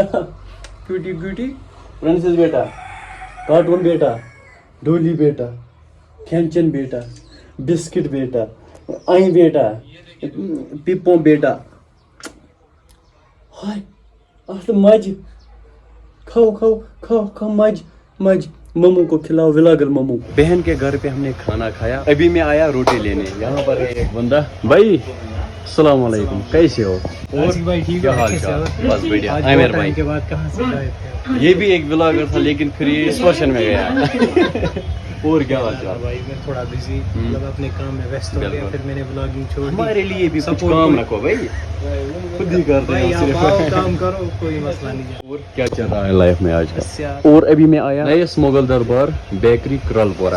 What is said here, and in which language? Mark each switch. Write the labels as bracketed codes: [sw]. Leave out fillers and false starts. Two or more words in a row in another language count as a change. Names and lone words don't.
[en] cutie cutie princess [ur] بیٹا، کارٹون بیٹا، ڈولی بیٹا، کھینچن بیٹا، بسکٹ بیٹا، آئی بیٹا، پپو بیٹا. ہائے آج مز کھاؤ کھاؤ کھاؤ کھاؤ, مز مز. ممو کو کھلاؤ، ولاگر ممو کو۔ بہن کے گھر پے ہم نے کھانا کھایا، ابھی میں آیا روٹی لینے. یہاں پر ہے ایک بندہ. بھائی السلام علیکم، کیسے ہو? और بھائی ٹھیک क्या है, حال چال؟ بس بڑھیا۔ عامر بھائی کے بعد کہاں سے آئے تھے? یہ بھی ایک ولاگر تھا لیکن پھر یہ اس ورشن میں گیا. اور کیا حال چال؟ بھائی میں تھوڑا بزی مطلب اپنے کام میں ویست ہو گیا, پھر میں نے بلاگنگ چھوڑ دی. ہمارے لیے بھی کچھ کام رکھو بھائی, خود ہی کرتے بھائی ہیں آپ آؤ کام کرو, کوئی مسئلہ نہیں ہے. اور کیا چل رہا ہے لائف میں آج بس کل؟ یار اور ابھی میں آیا نئے مغل دربار بیکری کرل پورہ.